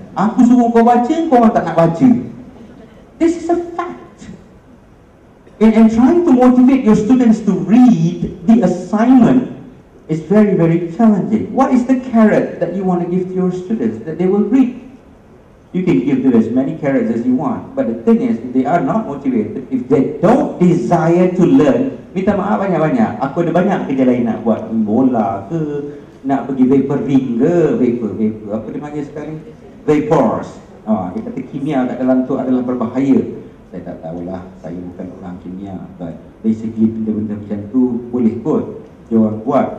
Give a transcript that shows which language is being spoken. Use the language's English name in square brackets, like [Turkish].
[Malay] Aku suruh kau baca, kau orang tak nak baca. [English] This is a fact. And trying to motivate your students to read the assignment is very, very challenging. What is the carrot that you want to give to your students that they will read? You can give them as many carrots as you want, but the thing is, if they are not motivated, if they don't desire to learn, minta maaf banyak-banyak. [Malay] Aku ada banyak kerja lain nak buat, bola ke, nak pergi vaporing ke, vapor, apa dia panggil sekarang? YBrs. Dia kata kimia kat dalam tu adalah berbahaya. Saya tak tahulah, saya bukan orang kimia, but basically benda-benda macam tu boleh kot dia orang buat.